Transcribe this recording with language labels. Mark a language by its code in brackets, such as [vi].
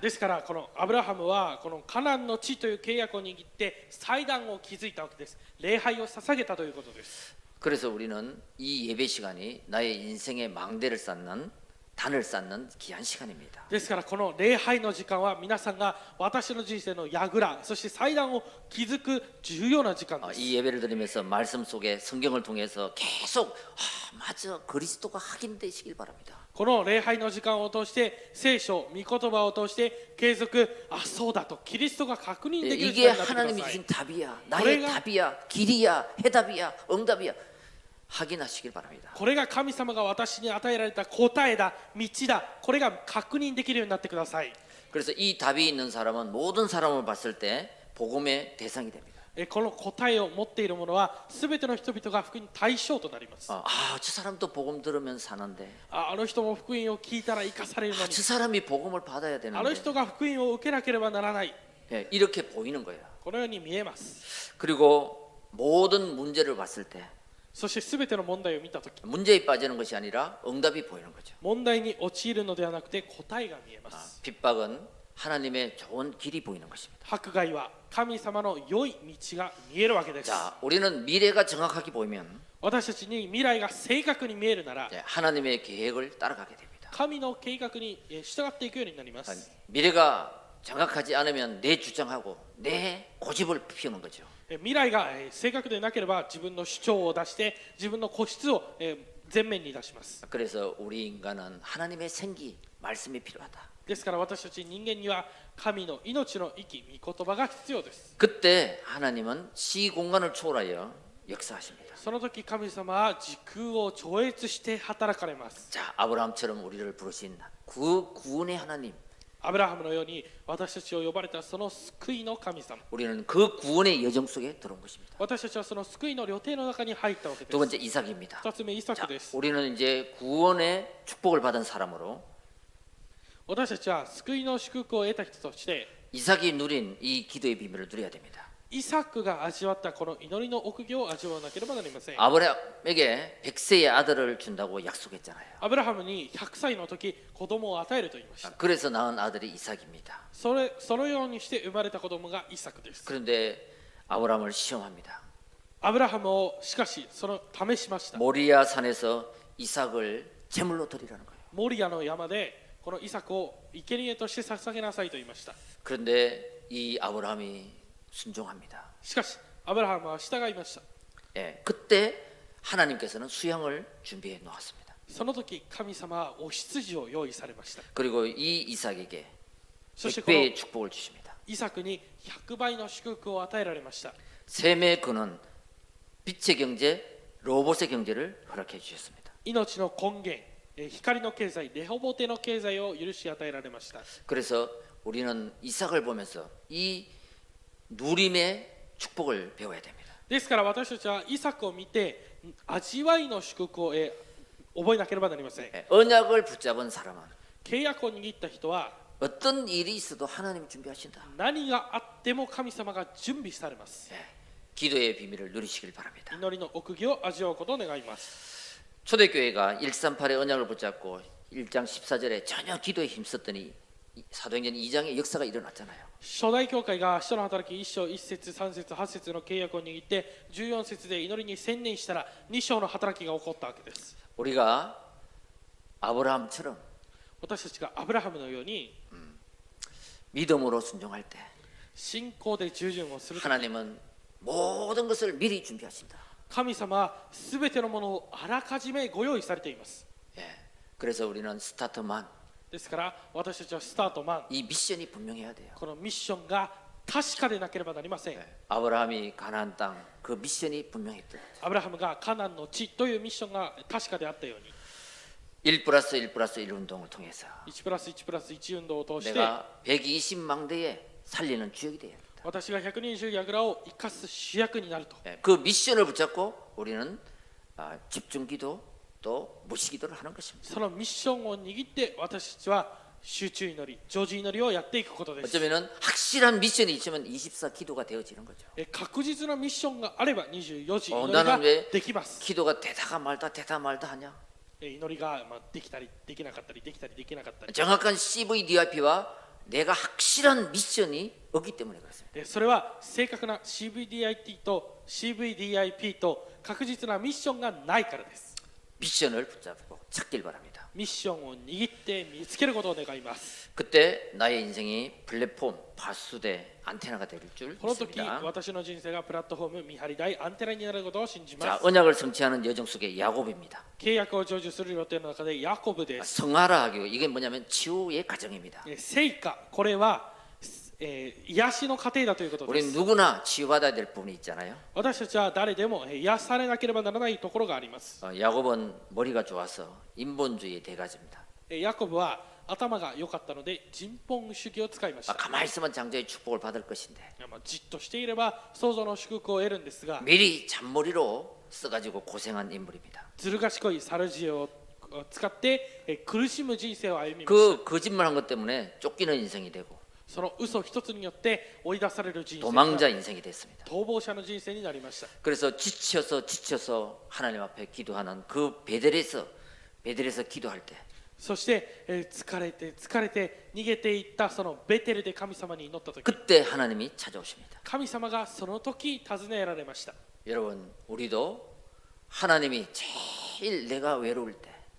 [ja] ですからこのアブラハムはこのカナンの地という契約を握って祭壇を築いたわけです。礼拝を捧げたということです。 [ko] 그래서 우리는 이 예배 시간이 나의 인생의 망대를 쌓는 단을 쌓는 귀한 시간입니다. [ja] ですからこの礼拝の時間は皆さんが私の人生の櫓そして祭壇を築く重要な時間です。 [ko] 이 예배를 드리면서 말씀 속에 성경을 통해서 계속 맞아 그리스도가 확인되시길 바랍니다. [ja] この礼拝の時間を通して聖書、御言葉を通して継続、そうだとキリストが確認できる時 [ko] 이게 [ja] 間になってくだ [ko] 하나님이 [ja] さい。 [ko] 주신 답이야, 나의 답이야, 길이야, 해답이야, 응답이야. 확인하시길 바랍니다. [ja] これが神様が私に与えられた答えだ、道だ、これが確認できるようになってください。 [ko] 그래서 이 답이 있는 사람은 모든 사람을 봤을 때 복음의 대상이 됩니다. [ja] この答えを持っている者は全ての人々が福音対象となります。 [ko] 저 사람도 복음 들으면 사는데, [ja] あの人も福音を聞いたら生かされるのに、 [ko] 저 사람이 복음을 받아야 [ja] あの [ko] 되는데, [ja] 人が福音を受けなければならない、 [ko] 이렇게 보이는 거예요. [ja] このように見えます。 [ko] 그리고 모든 문제를 봤을 때 [ja] そして全ての問題を見たとき、 [ko] 문제에 빠지는 것이 아니라 응답이 보이는 거죠. [ja] 問題に陥るのではなくて答えが見えます。 [ko] 핍박은 하나님의 좋은 길이 보이는 것입니다. [ja] 迫害は神様の良い道が見えるわけです。 [ko] 자, 우리는 미래가 정확하게 보이면 [ja] 私たちに未来が正確に見えるなら、 [ko] 하나님의 계획을 따라가게 됩니다. [ja] 神の計画に従っていくようになります。 [ko] 미래가 정확하지 않으면 내 주장하고 내 고집을 피우는 거죠. [ja] 未来が正確でなければ自分の主張を出して自分の固執を前面に出します。 [ko] 그래서 우리 인간은 하나님의 생기, 말씀이 필요하다. [ja] ですから私たち人間には神の命の息、御言葉が必要です。 [ko] 그때 하나님은 시공간을 초월하여 역사하십니다. [ja] その時神様は時空を超越して働かれます。 [ko] 자, 아브라함처럼 우리를 부르신 구원의 하나님, [ja] アブラハムのように私たちを呼ばれたその救いの神様、 [ko] 우리는 그 구원의 여정 속에 들어온 것입니다. [ja] 私たちはその救いの旅程の中に入ったわけで [ko] 두 [ja] す。 [ko] 번째 이삭입니다. [ja] 2つ目イサ [ko] 자, [ja] クです。 [ko] 우리는 이제 구원의 축복을 받은 사람으로 [ja] 私たちは救いの祝福を得た人として [ko] 이삭이 누린 이 기도의 비밀을 누려야 됩니다. [ja] イサクが味わったこの祈りの奥義を味わわなければなりません。 [ko] 아브라함에게 100세의 아들을 준다고 약속했잖아요. [ja] アブラハムに100歳の時子供を与えると言いました。 [ko] 그래서 낳은 아들이 이삭입니다. [ja] そのようにして生まれた子供がイサクです。 [ko] 그런데 아브라함을 시험합니다. [ja] アブラハムをしかし試しました。 [ko] 모리아 산에서 이삭을 제물로 드리라는 거예요. [ja] モリアの山でこのイサクを生贄として捧げなさいと言いました。 [ko] 그런데 이 아브라함이 순종합니다. [ja] しかしアブラハムは従いました。 [ko] 그때 하나님께서는 수양을 준비해 놓았습니다. [ja] その時神様はお羊を用意されました。 [ko] 그리고 이 이삭에게 [ja] そしてこの [ko] 100배의 축복을 주십니다. [ja] イサクに100倍の祝福を与えられました。 [ko] 셈의 근원, 빛의 경제, 로봇의 경제를 허락해 주셨습니다. [ja] 命の根源、光の経済、レホボテの経済を許し与えられました。 [ko] 그래서 우리는 이삭을 보면서 이 누림의 축복을 배워야 됩니다. [ja] ですから私たちはイサクを見て味わいの祝福を覚えなければなりません。 [ko] 언약을 붙잡은 사람은 [ja] 契約を握った人は [ko] 어떤 일이 있어도 하나님 준비하신다. [ja] 何があっても神様が準備されます。 [ko] 기도의 비밀을 누리시길 바랍니다. [ja] 祈りの奥義を味わうことを願います。 [ko] 초대교회가 138의 언약을 붙잡고 1장 14절에 전혀 기도에 힘썼더니 사도행전 2장의 역사가 일어났잖아요. [ja] 初代教会が使徒の働き1章1節3節8節の契約を握って14節で祈りに専念したら2章の働きが起こったわけです。 [ko] 우리가 아브라함처럼 [ja] 私たちがアブラハムのように [ko] 믿음으로 순종할 때 [ja] 信仰で従順をすると [ko] 하나님은 모든 것을 미리 준비하신다. [ja] 神様は全てのものをあらかじめご用意されています。 [ko] 그래서 우리는 스타트만 [ja] ですから私たちはスタートマン、 [ko] 이 미션이 분명해야 돼요. [ja] このミッションが確かでなければなりません。 [ko] 아브라함이 가나안 땅 그 미션이 분명했던 [ja] アブラハムがカナンの地というミッションが確かであったように [ko] 1+1+1 [ja] 運動を [ko] 통해서 [ja] 1+1+1 運動を通して [ko] 내가 120망대에 살리는 주역이 돼야 합니다. [ja] 私が120櫓を生かす主役になると [ko] 그 미션을 붙잡고 우리는 집중기도 또 무시기도를 하는 것입니다. [ja] そのミッションを握って私たちは集中祈り、常時祈りをやっていくことです。 [ko] 어쩌면은 확실한 미션이 있으면 24 기도가 되어지는 거죠. [ja] 確実なミッションがあれば24時祈り [ko] 나는 [ja] が [ko] 왜 [ja] できます。 [ko] 기도가 되다가 말다 하냐? [ja] 祈りができたりできなかったりできたりできなかったり [ko] 정확한 CVDIP와 내가 확실한 미션이 없기 때문에 그렇습니다. [ja] それは正確な CVDIP と CVDIP と確実なミッションがないからです。 [ko] 미션을 붙잡고 찾길 바랍니다. [ja] ミッションを握って見つけることを願います。 [ko] 그때 나의 인생이 플랫폼, 파수대, 안테나가 될 줄 [ja] この時 [ko] 믿습니다. [ja] 私の人生がプラットフォーム見張り台アンテナになることを信じま [ko] 자, [ja] す。 [ko] 언약을 성취하는 여정 속에 야곱입니다. [ja] 契約を成就する予定の中でヤコブです。 [ko] 성화라하기로 이게 뭐냐면 치유의 과정입니다. [ja] 聖果、これは、癒しの過程だということで [ko] 우리 [ja] す。 [ko] 누구나 치유받아야 될 부분이 있잖아요. [ja] 私たちは誰でも癒されなければならないところがあります。 [ko] 야곱은 머리가 좋아서 인본주의의 대가지입니다. [ja] ヤコブは頭が良かったので人本主義を使いました。 [ko] 가만히 있으면 장자의 축복을 받을 것인데 [ja] じっとしていれば創造の祝福を得るんですが、 [ko] 미리 잔머리로 써가지고 고생한 인물입니다. [ja] ずる賢い猿知恵を使って苦しむ人生を歩みました。 [ko] 그 거짓말한 것 때문에 쫓기는 인생이 되고 [ja] その嘘一つによって追い出される人生 [ko] 도망자 [ja] が [ko] 인생이 됐습니다. [ja] 逃亡者の人生になりました。 [ko] 그래서 지쳐서 하나님 앞에 기도하는 그 베델에서 기도할 때 [ja] そして疲れて逃げていったそのベテルで神様に祈った時、 [ko] 그때 하나님이 찾아오십니다. [ja] 神様がその時訪ねられました。 [ko] 여러분 우리도 하나님이 제일 내가 외로울 때